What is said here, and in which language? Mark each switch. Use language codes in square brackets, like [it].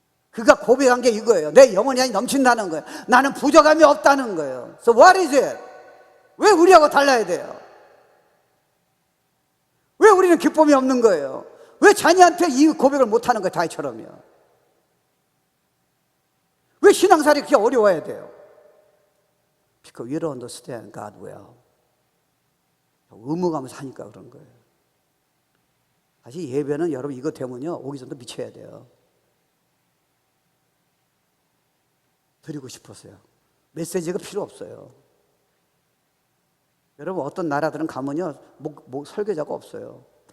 [ko] 그가 고백한 게 이거예요. 내 영혼이 아니 넘친다는 거예요. 나는 부족함이 없다는 거예요. [en] So what is it? [ko] 왜 우리하고 달라야 돼요? 왜 우리는 기쁨이 없는 거예요? 왜 자녀한테 이 고백을 못하는 거예요, 다윗처럼요? 왜 신앙생활이 그렇게 어려워야 돼요? [en] Because you don't understand God well. [ko] 의무감을 사니까 그런 거예요. 사실 예배는 여러분 이거 되면요, 오기 전부터 미쳐야 돼요. 드리고 싶었어요. 메시지가 필요 없어요. 여러분 어떤 나라들은 가면요, 설교자가 없어요.